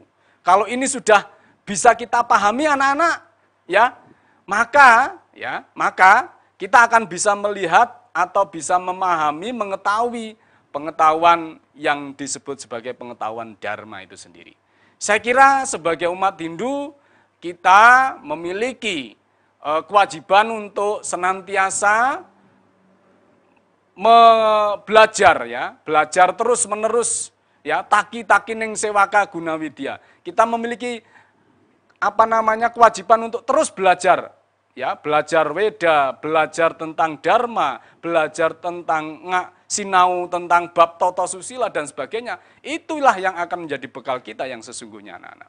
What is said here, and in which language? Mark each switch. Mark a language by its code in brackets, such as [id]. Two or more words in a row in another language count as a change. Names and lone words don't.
[id] Kalau ini sudah bisa kita pahami anak-anak, maka kita akan bisa melihat atau bisa memahami, mengetahui pengetahuan yang disebut sebagai pengetahuan Dharma itu sendiri. Saya kira sebagai umat Hindu kita memiliki kewajiban untuk senantiasa belajar belajar terus-menerus [kaw] taki-taki ning sewaka gunawidya. [id] Kita memiliki kewajiban untuk terus belajar belajar Weda, belajar tentang Dharma, belajar tentang sinau tentang bab tata susila dan sebagainya. Itulah yang akan menjadi bekal kita yang sesungguhnya anak-anak.